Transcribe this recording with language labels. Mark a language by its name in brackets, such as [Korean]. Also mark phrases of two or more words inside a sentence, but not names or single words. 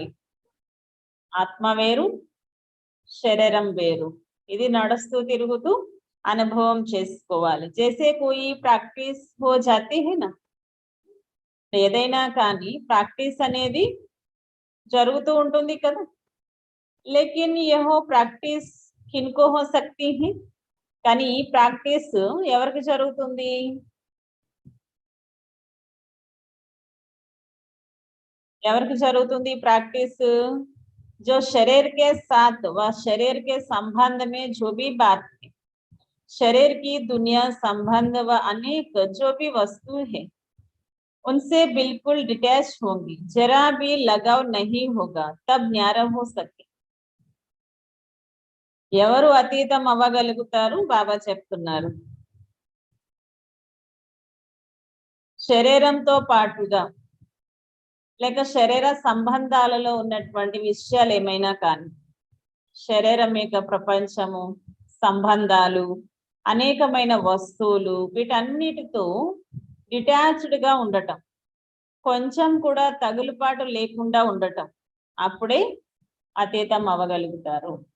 [Telugu] ఆత్మ వేరు, శరీరం వేరు, ఇది నడుస్తూ తిరుగుతూ అనుభవం చేసుకోవాలి। [Hindi] जैसे कोई ప్రాక్టీస్ हो जाती है ना, [Telugu] ఏదైనా కానీ ప్రాక్టీస్ అనేది జరుగుతూ ఉంటుంది కదా। [Hindi] लेकिन यह ప్రాక్టీస్ किनको हो सकती है, [Telugu] కానీ ఈ ప్రాక్టీస్ ఎవరికి జరుగుతుంది? ఎవరికి జరుగుతుంది ప్రాక్టీస్? [Hindi] जो शरीर के साथ व शरीर के संबंध में जो भी बात है, शरीर की दुनिया संबंध व अनेक जो भी वस्तु है उनसे बिल्कुल डिटैच होंगी, जरा भी लगाव नहीं होगा, तब न्यारा हो सके। [Telugu] ఎవరు అతీతం అవ్వగలుగుతారు? బాబా చెప్తున్నారు, శరీరంతో పాటుగా లేక శరీర సంబంధాలలో ఉన్నటువంటి విషయాలు ఏమైనా కానీ, శరీరం యొక్క ప్రపంచము, సంబంధాలు, అనేకమైన వస్తువులు, వీటన్నిటితో డిటాచ్డ్ గా ఉండటం, కొంచెం కూడా తగులుపాటు లేకుండా ఉండటం, అప్పుడే అతీతం అవ్వగలుగుతారు।